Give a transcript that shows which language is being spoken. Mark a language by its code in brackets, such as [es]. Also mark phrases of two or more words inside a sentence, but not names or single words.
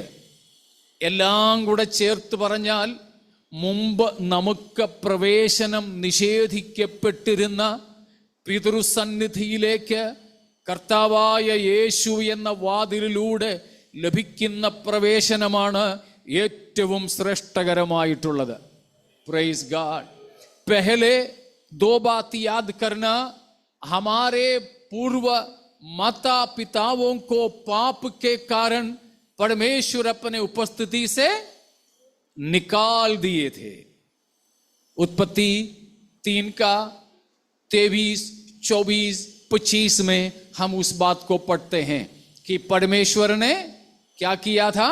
[ml] എല്ലാം കൂടെ ചേർത്ത് പറഞ്ഞാൽ മുമ്പ് നമുക്ക് പ്രവേശനം നിഷേധിക്കപ്പെട്ടിരുന്ന പിതൃസന്നിധിയിലേക്ക് കർത്താവായ യേശു എന്ന വാതിലിലൂടെ ലഭിക്കുന്ന പ്രവേശനമാണ് ഏറ്റവും ശ്രേഷ്ഠകരമായിട്ടുള്ളത്. [en] Praise God. [hi] पहले 2 बात याद करना, हमारे पूर्व माता पिताओं को पाप के कारण परमेश्वर अपने उपस्थिति से निकाल दिए थे। उत्पत्ति 3 का 23, 24, 25 में हम उस बात को पढ़ते हैं कि परमेश्वर ने क्या किया था?